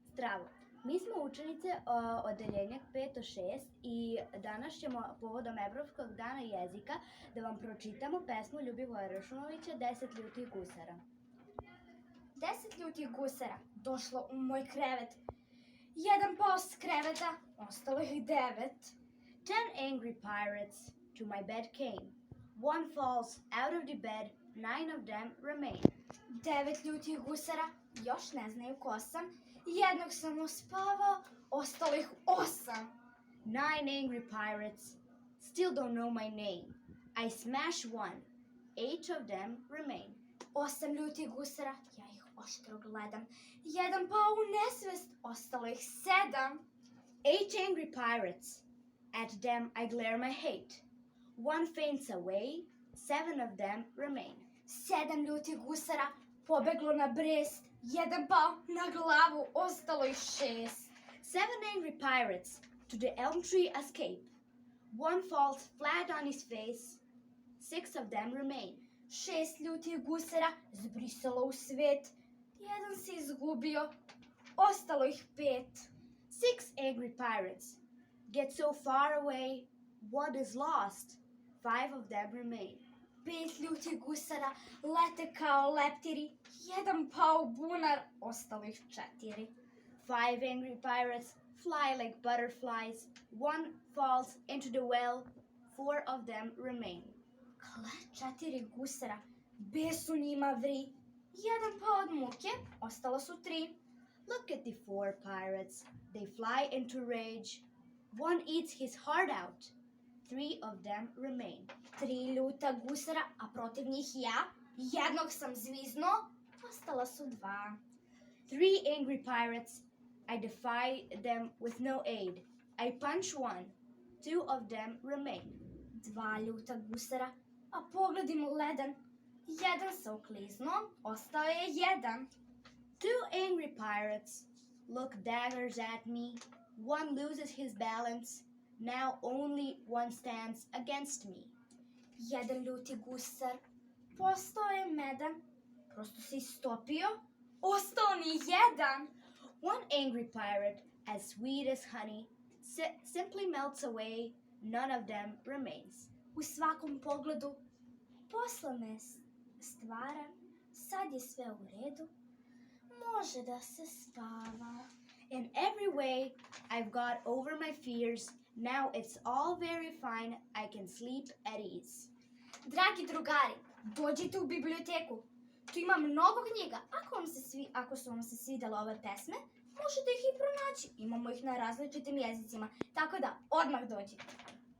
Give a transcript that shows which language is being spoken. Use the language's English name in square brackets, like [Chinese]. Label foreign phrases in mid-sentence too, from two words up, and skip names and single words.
[Serbian] Zdravo, mi smo učenice odeljenja 5-6 i danas ćemo povodom Evropskog dana jezika da vam pročitamo pesmu Љубивоја Ршумовиќа 10 ljutih gusara. 10 ljutih gusara došlo u moj krevet. Jedan pao s kreveta, ostalo ih 9. [English] 10 angry pirates to my bed came. One falls out of the bed, 9 of them remain. [Serbian] 9 ljutih gusara, još ne znaju ko sam. Jednog sam uspavao, ostalo ih 8. [English] 9 angry pirates still don't know my name. I smash one, 8 of them remain. [Serbian] 8 ljutih gusara, ja ih oštro gledam. Jedan pao u nesvest, ostalo ih 7. [English] 8 angry pirates, at them I glare my hate. One faints away, 7 of them remain. [Serbian] 7 ljutih gusara pobeglo na brest, jedan pao na glavu, ostalo ih 6. [English] 7 angry pirates to the elm tree escape. One falls flat on his face, 6 of them remain. [Serbian] 6 ljutih gusara zbrisalo u svet, jedan se izgubio, ostalo ih 5. [English] 6 angry pirates get so far away, what is lost? 5 of them remain. [Serbian] 5 ljutih gusara lete kao leptiri, jedan pao u bunar, ostalo ih 4. [English] 5 angry pirates fly like butterflies, one falls into the well, 4 of them remain. [Serbian] 4 gusara bes u njima vri, jedan pao od muke, ostalo su 3. [English] Look at the 4 pirates, they fly into rage, one eats his heart out, 3 of them remain. [Serbian] 3 ljuta gusara, a protiv njih ja, jednog sam zviznuo, ostala su 2. [English] 3 angry pirates, I defy them with no aid. I punch one, 2 of them remain. [Serbian] 2 ljuta gusara, a pogled im ledan, jedan se ukliznuo, ostao je 1. [English] 2 angry pirates look daggers at me, one loses his balance, now only one stands against me. [Serbian] 1 ljuti gusar postao je medan, prosto se istopio, ostao ni 1. [English] 1 angry pirate, as sweet as honey, simply melts away, none of them remains. [Serbian] U svakom pogledu posle me stvaran, sad je sve u redu, može da se spava. [English] In every way, I've got over my fears, now it's all very fine, I can sleep at ease. [Serbian] Dragi drugari, dođite u biblioteku. Tu ima mnogo knjiga. Ako su vam se svidjele ove pesme, možete ih i pronaći. Imamo ih na različitim jezicima, tako da odmah dođite.